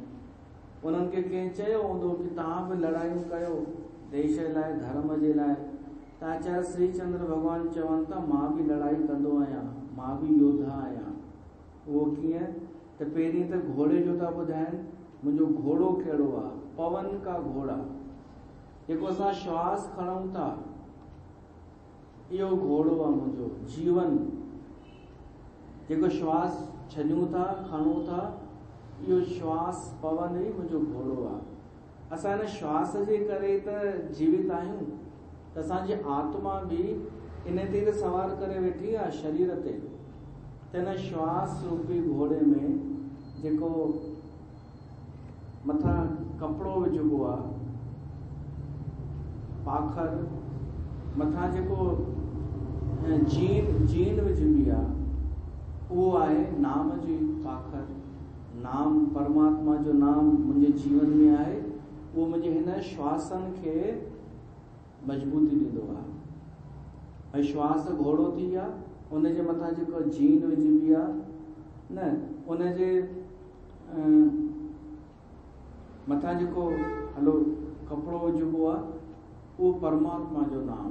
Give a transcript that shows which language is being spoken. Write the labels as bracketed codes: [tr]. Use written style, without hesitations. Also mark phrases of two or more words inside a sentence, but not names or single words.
[sd] उन्हनि खे कंहिं चयो हूंदो कि तव्हां बि लड़ायूं कयो देश लाइ, धर्म जे लाइ। त आचार्य श्री चंद्र भॻवानु चवनि था मां बि लड़ाई कंदो आहियां, मां बि योद्धा आहियां। उहो कीअं, त पहिरीं त घोड़े जो था ॿुधाइनि मुंहिंजो घोड़ो कहिड़ो आहे, [hi] पवन का घोड़ा, [sd] जेको असां श्वास खणूं था इहो घोड़ो आहे मुंहिंजो जीवन, जेको श्वास छॾियूं था खणूं था इहो श्वास पवन ई मुंहिंजो घोड़ो आहे। असां हिन श्वास जे करे त जीवित आहियूं, त असांजी आत्मा बि इन ते त सवार करे वेठी आहे शरीर ते। त हिन श्वास रूपी घोड़े में जेको मथां कपिड़ो विझिबो आहे, पाखर मथां जेको जीन विझिबी आहे, उहो आहे नाम जी पाखर। नाम परमात्मा जो नाम मुंहिंजे जीवन में आहे, उहो मुंहिंजे हिन श्वासनि खे मजबूती ॾींदो आहे। ऐं श्वास घोड़ो थी विया, उनजे मथां जेको जीन विझिबी आहे न, उनजे मथां जेको हलो कपिड़ो विझिबो आहे उहो परमात्मा जो नाम।